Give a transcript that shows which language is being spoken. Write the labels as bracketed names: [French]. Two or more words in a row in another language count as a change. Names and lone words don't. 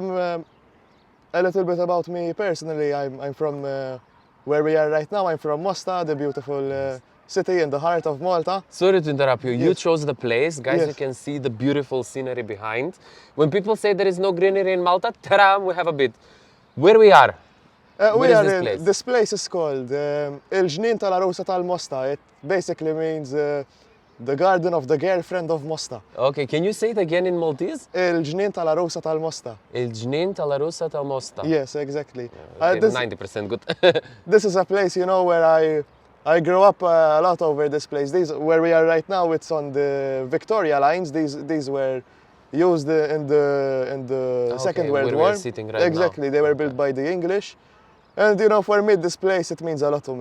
[English] A little bit about me personally. I'm from where we are right now. I'm from Mosta, the beautiful city in the heart of Malta. Sorry to interrupt you. You Yes. chose the place. Guys, Yes. you can see the beautiful scenery behind. When people say there is no greenery in Malta, ta-da, we have a bit. Where we are? We What is are this in, place? this place is called Il-Ġnien tal-Arusa tal-Mosta. It basically means the garden of the girlfriend of Mosta. Okay, can you say it again in Maltese? Il-Ġnien tal-Arusa tal-Mosta. Il-Ġnien tal-Arusa tal-Mosta. Yes, exactly. Okay, This, 90% good. this is a place, where I grew up a lot over this place. Where we are right now, it's on the Victoria lines. These were used in the Okay, Second World where War. we're sitting right now. Exactly, they were built by the English. And for me, this place, it means a lot to me.